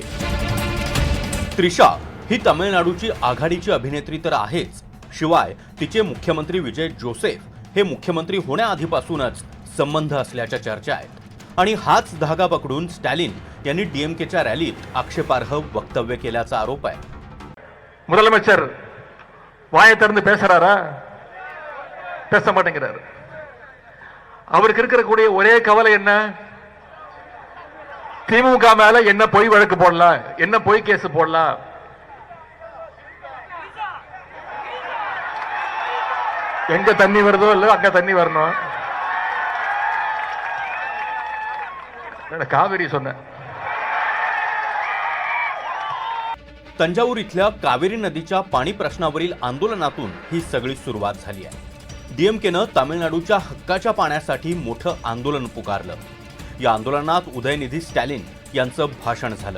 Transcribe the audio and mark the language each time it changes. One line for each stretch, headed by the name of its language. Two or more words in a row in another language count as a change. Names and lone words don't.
Marathi: त्रिशा ही तामिळनाडूची आघाडीची अभिनेत्री तर आहेच, शिवाय तिचे मुख्यमंत्री विजय जोसेफ हे मुख्यमंत्री होण्याआधीपासूनच संबंध असल्याच्या चर्चा आहेत आणि हाच धागा पकडून स्टॅलिन यांनी डीएमकेच्या रॅलीत आक्षेपार्ह वक्तव्य केल्याचा आरोप आहे।
Tamil: முதலமைச்சர் வாயை திறந்து பேசுறாரா? பேச மாட்டேங்கிறாரு। அவருக்கு இருக்கக்கூடிய ஒரே கவலை என்ன? திமுக மேல என்ன பொய் வழக்கு போடலாம், என்ன பொய் கேஸ் போடலாம்। எங்க தண்ணி வருதோ இல்ல அங்க தண்ணி வரணும்। காவிரி சொன்னேன்।
Marathi: तंजावूर इथल्या कावेरी नदीच्या पाणी प्रश्नावरील आंदोलनातून ही सगळी सुरुवात झाली आहे। डीएमकेनं तामिळनाडूच्या हक्काच्या पाण्यासाठी मोठं आंदोलन पुकारलं। या आंदोलनात उदयनिधी स्टॅलिन यांचं भाषण झालं।